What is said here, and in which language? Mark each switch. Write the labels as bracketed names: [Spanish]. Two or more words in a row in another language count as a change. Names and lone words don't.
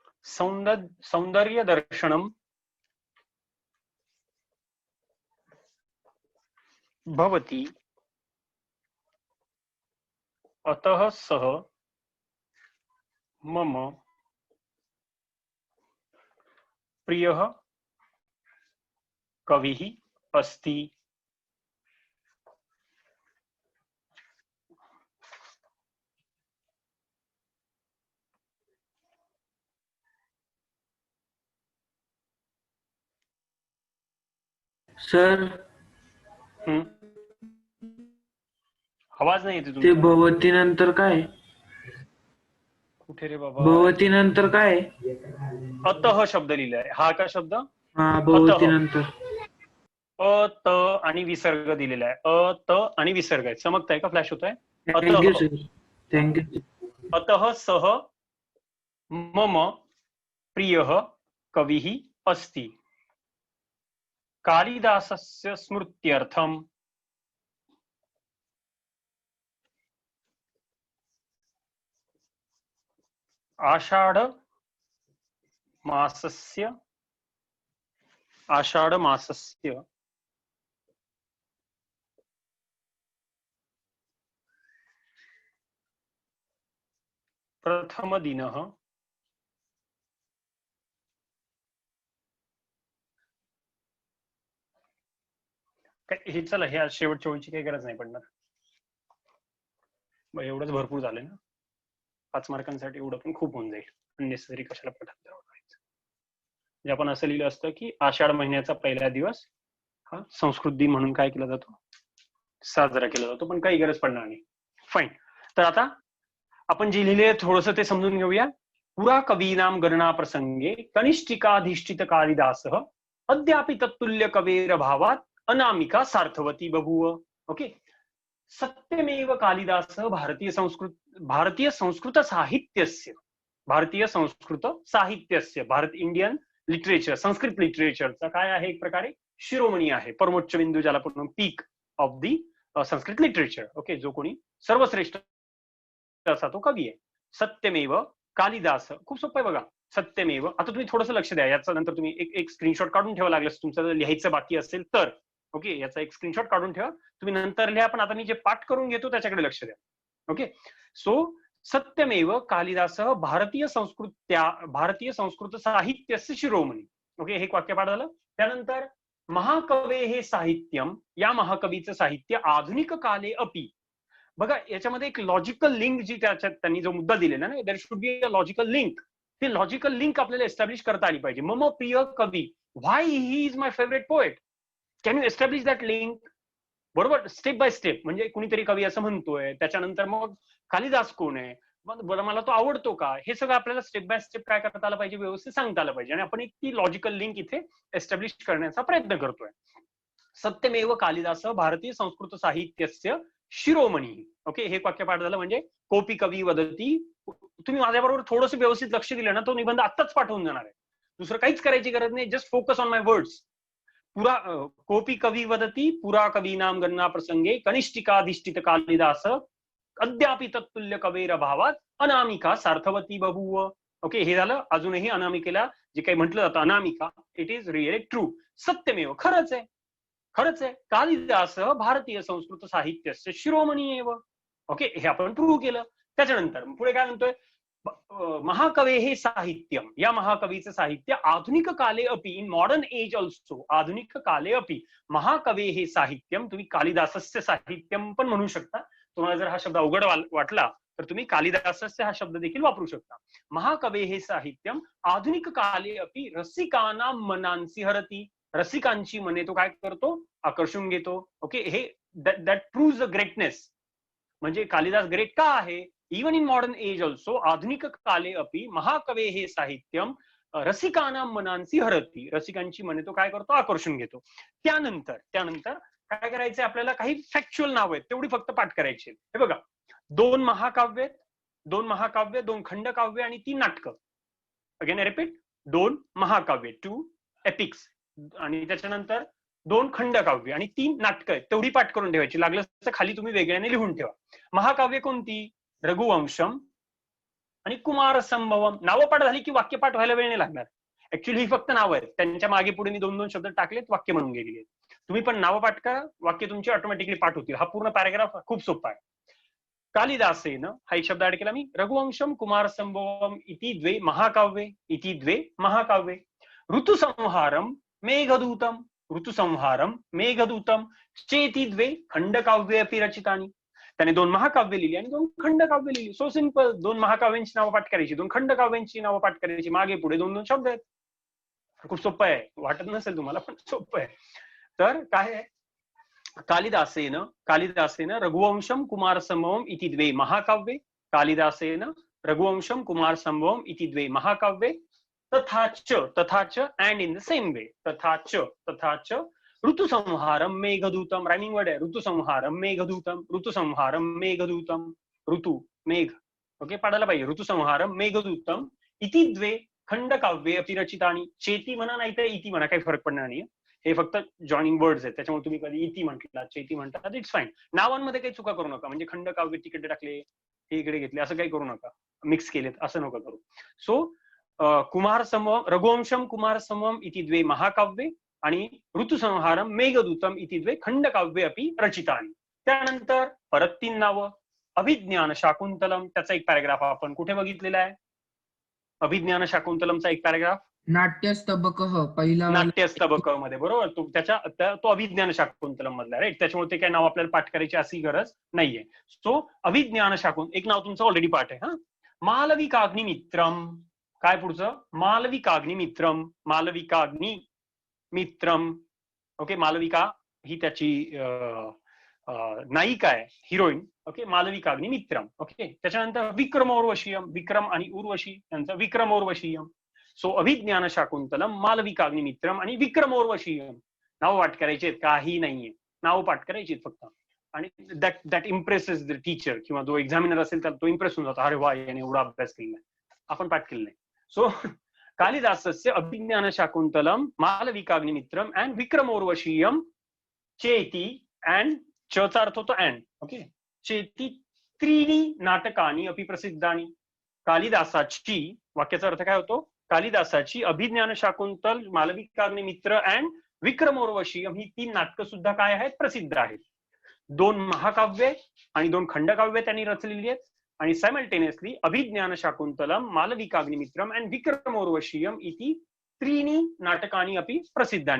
[Sanskrit] सौंदर्य दर्शनम भवति अतः सः मम प्रियः कविः अस्ति। [Marathi] सर आवाज नाही येते ते तुमचा. भवती नंतर काय? कुठे रे बाबा? भवती नंतर काय? अतः शब्द लिहिलाय. हा का शब्द? हा, भवती अतः. नंतर अत आणि विसर्ग दिलेला आहे. अत आणि विसर्ग आहे. चमकताय का? फ्लॅश होत आहे? [English] thank you sir, thank you. [Sanskrit] अतः सः मम प्रियः कविः अस्ति। कालिदासस्य स्मृत्यर्थम् आषाढ मासस्य प्रथमदिनः [Marathi] हे चला, हे आज शेवटच्या ओळीची काही गरज नाही पडणार. एवढंच भरपूर झालं ना. 5 मार्कांसाठी एवढं पण खूप होऊन जाईल. अननेसेसरी कशाला पठात द्यावं करायचं. म्हणजे आपण असं लिहिलं असतं की आषाढ महिन्याचा पहिला दिवस हा संस्कृत दिन म्हणून काय केला जातो? साजरा केला जातो. पण काही गरज पडणार नाही. फाईन. तर आता आपण जे लिहिले थोडंसं ते समजून घेऊया. [Sanskrit] पुरा कवीनाम गणना प्रसंगे कनिष्ठिकाधिष्ठित कालिदासः अद्यापि तत्तुल्य कवेर भावात अनामिका सार्थवती बभूव. [Marathi] ओके. [Sanskrit] सत्यमेव कालिदासः भारतीय संस्कृत साहित्यस्य [Marathi] भारत [English] Indian literature, [Marathi] संस्कृत लिटरेचरचा काय आहे? एक प्रकारे शिरोमणी आहे, परमोच्च बिंदू ज्याला आपण [English] peak of the Sanskrit literature. [Marathi] ओके. जो कोणी सर्वश्रेष्ठ असा तो कवी आहे. [Sanskrit] सत्यमेव कालिदास. [Marathi] खूप सोपं आहे बघा. सत्यमेव. आता तुम्ही थोडंसं लक्ष द्या. याचा नंतर तुम्ही एक स्क्रीनशॉट काढून ठेवा लागलं तुमचं जर लिहायचं बाकी असेल तर. ओके. याचा एक स्क्रीनशॉट काढून ठेवा. तुम्ही नंतर लिहा, पण आता मी जे पाठ करून घेतो त्याच्याकडे लक्ष द्या. ओके. सो [Sanskrit] सत्यमेव कालिदासः भारतीय संस्कृत साहित्यस्य शिरोमणी. [Marathi] ओके. हे वाक्य पाठ झालं. त्यानंतर [Sanskrit] महाकवे हे साहित्यम, [Marathi] या महाकवीचं साहित्य [Sanskrit] आधुनिक काले अपि. [Marathi] बघा, याच्यामध्ये एक [English] logical link [Marathi] जी त्याच्यात त्यांनी जो मुद्दा दिलेला ना, [English] there should be a logical link. [Marathi] ते [English] logical link [Marathi] आपल्याला एस्टॅब्लिश करता आली पाहिजे. [Sanskrit] मम प्रिय कवी, [English] why he is my favorite poet. can you establish that link? [Marathi] बरोबर. [English] step by step. [Marathi] म्हणजे कुणीतरी कवी असं म्हणतोय, त्याच्यानंतर मग कालिदास कोण आहे, मग मला तो आवडतो का, हे सगळं आपल्याला [English] step by step [Marathi] काय करता आलं पाहिजे, व्यवस्थित सांगता आलं पाहिजे. आणि आपण एक ती [English] logical link [Marathi] इथे एस्टॅब्लिश करण्याचा प्रयत्न करतोय. [Sanskrit] सत्यमेव कालिदास भारतीय संस्कृत साहित्यस्य शिरोमणी. [Marathi] ओके. हे वाक्य पाठ झालं. म्हणजे [Sanskrit] कोपी कवी वदती. [Marathi] तुम्ही माझ्याबरोबर थोडंसं व्यवस्थित लक्ष दिलं ना, तो निबंध आत्ताच पाठवून जाणार आहे. दुसरं काहीच करायची गरज नाही. [English] just focus on my words. [Sanskrit] पुरा कोपी कवी वदती पुरा कवीनाम गणना प्रसंगे कनिष्ठिकाधिष्ठित कालिदास अद्यापि तत्तुल्य कवेर भावात अनामिका सार्थवती बभूव. [Marathi] ओके. हे झालं. अजूनही अनामिकेला जे काही म्हटलं जातं अनामिका, [English] it is really true. [Marathi] सत्यमेव. खरंच आहे. [Sanskrit] कालिदास भारतीय संस्कृत साहित्याचे शिरोमणी एव. [Marathi] ओके. हे आपण प्रूव्ह केलं. त्याच्यानंतर पुढे काय म्हणतोय? [Sanskrit] महाकवे हे साहित्यम, [Marathi] या महाकवीचं साहित्य [Sanskrit] आधुनिक काले अपि, [English] in modern age also, [Sanskrit] आधुनिक काले अपि महाकवे हे साहित्यम. [Marathi] तुम्ही [Sanskrit] कालिदासस्य साहित्यम [Marathi] पण म्हणू शकता. तुम्हाला जर हा शब्द अवघड वाटला तर तुम्ही कालिदासस्य हा शब्द देखील वापरू शकता. [Sanskrit] महाकवे हे साहित्यम आधुनिक काले अपि रसिकानां मनांसी हरती. [Marathi] रसिकांची मने तो काय करतो? आकर्षून घेतो. ओके. [English] hey that proves a greatness. [Marathi] म्हणजे कालिदास ग्रेट का आहे? [English] even in modern age also [Sanskrit] आधुनिक काले अपि महाकवे हे साहित्यम रसिकानां मनांसी हरती. [Marathi] रसिकांची मने तो काय करतो? आकर्षून घेतो. त्यानंतर काय करायचंय आपल्याला? काही फॅक्च्युअल नाव आहेत, तेवढी फक्त पाठ करायची. हे बघा, 2 महाकाव्य, 2 खंडकाव्य आणि 3 नाटकं. [English] again repeat. [Marathi] 2 महाकाव्य, 2 एपिक्स, आणि त्याच्यानंतर 2 खंडकाव्य आणि 3 नाटकं आहेत. तेवढी पाठ करून ठेवायची. लागलं तर खाली तुम्ही वेगळ्याने लिहून ठेवा. महाकाव्य कोणती? रघुवंशम, आणि कुमार संभवम. नावं पाठ झाली की वाक्यपाठ व्हायला वेळ नाही लागणार. ऍक्च्युअली ही फक्त नावं आहेत, त्यांच्या मागे पुढे मी 2-2 शब्द टाकलेत, वाक्य म्हणून गेलेली आहेत. तुम्ही पण नावं पाठ करा, वाक्य तुमची ऑटोमॅटिकली पाठ होतील. हा पूर्ण पॅराग्राफ खूप सोपा आहे. कालिदासेन हा एक शब्द ऍड केला मी, [Sanskrit] रघुवंशम कुमार संभवम इति द्वे महाकाव्ये, इति द्वे महाकाव्ये, ऋतुसंहारम मेघदूतम, ऋतुसंहारम मेघदूतम चेति द्वे खंडकाव्ये अपि रचितानि. [Marathi] त्याने 2 महाकाव्य लिहिली आणि 2 खंडकाव्य लिहिली. [English] so simple. [Marathi] 2 महाकाव्यांची नावं पाठ करायची, 2 खंडकाव्यांची नावं पाठ करायची, मागे पुढे 2-2 शब्द आहेत. खूप सोपं आहे, वाटत नसेल तुम्हाला पण सोपं आहे. तर काय आहे, [Sanskrit] कालिदासेन रघुवंशम कुमार संभवम इति द्वे महाकाव्ये, कालिदासेन रघुवंशम कुमार संभवम इति द्वे महाकाव्ये, तथाच [English] end in the same way, [Sanskrit] तथाच ऋतुसंहारम मेघदूतम. [English] rhyming word है, [Sanskrit] ऋतुसंहारम मेघदूतम, ऋतुसंहारम मेघदूतम, ऋतु मेघ, [Marathi] ओके पाडायला पाहिजे. [Sanskrit] ऋतुसंहारम मेघदूतम इति द्वे खंडकाव्ये अपि रचितानि. [Marathi] चेती म्हणा नाही तर इति म्हणा, काही फरक पडणार नाही. हे फक्त [English] joining words [Marathi] आहेत, त्याच्यामुळे तुम्ही कधी इति म्हटला चेती म्हणतात, [English] it's fine. [Marathi] नावांमध्ये काही चुका करू नका. म्हणजे खंडकाव्य तिकडे टाकले, हे इकडे घेतले, असं काही करू नका. मिक्स केलेत असं नका करू. [Sanskrit] सो कुमार संभवम, रघुवंशम कुमार संभवम इति द्वे महाकाव्ये आणि ऋतुसंहारम मेघदूतम इति द्वे खंडकाव्ये अपि रचितानि. [Marathi] त्यानंतर परत 3 नावं. अभिज्ञान शाकुंतलम, त्याचा एक पॅराग्राफ आपण कुठे बघितलेला आहे? अभिज्ञान शाकुंतलमचा एक पॅराग्राफ नाट्यस्तबक पहिला नाट्यस्तबक मध्ये, बरोबर. तो अभिज्ञान शाकुंतलम मधला, राईट. त्याच्यामुळे ते काय नाव आपल्याला पाठ करायची अशी गरज नाहीये. सो अभिज्ञान शाकुंतलम एक नाव तुमचं ऑलरेडी पाठ आहे. हा, मालविकाग्नि मित्रम. काय पुढचं? मालविकाग्नि मित्रम, मालविकाग्नि मित्रम, ओके. मालविका ही त्याची नायिका आहे, हिरोईन, ओके. मालविकाग्नि मित्रम, ओके. त्याच्यानंतर विक्रम उर्वशीयम, विक्रम आणि उर्वशी यांचं विक्रम उर्वशीयम. सो अभिज्ञान शाकुंतलम, मालविकाग्नि मित्रम आणि विक्रम उर्वशीयम. नाव पाठ करायचे काही नाहीये, नाव पाठ करायची फक्त. आणि [English] that impresses the teacher [Marathi] किंवा जो एक्झामिनर असेल त्याला तो इम्प्रेस होऊन जातो, अरे वा याने एवढा अभ्यास केलाय, आपण पाठ केलं नाही. [Sanskrit] सो कालिदासस्य अभिज्ञान शाकुंतलम, मालविकाग्नि मित्रम अँड विक्रम उर्वशीयम चेती, [Marathi] अँड चचा अर्थ होतो अँड, ओके. [Sanskrit] चेती त्रीणी नाटकानी अपि प्रसिद्धानी. [Marathi] कालिदासाची, वाक्याचा अर्थ काय होतो? कालिदासाची अभिज्ञान शाकुंतल, मालविकाग्नि मित्र अँड विक्रम उर्वशीयम ही 3 नाटकं सुद्धा काय आहेत? प्रसिद्ध आहेत. 2 महाकाव्ये आणि 2 खंडकाव्ये त्यांनी रचलेली आहेत. [Sanskrit] आणि सायमल्टेनियसली अभिज्ञान शाकुंतलम, मालविकाग्नि मित्रम अँड विक्रम उर्वशीयम इति त्रीणी नाटकानी अपि प्रसिद्धानी.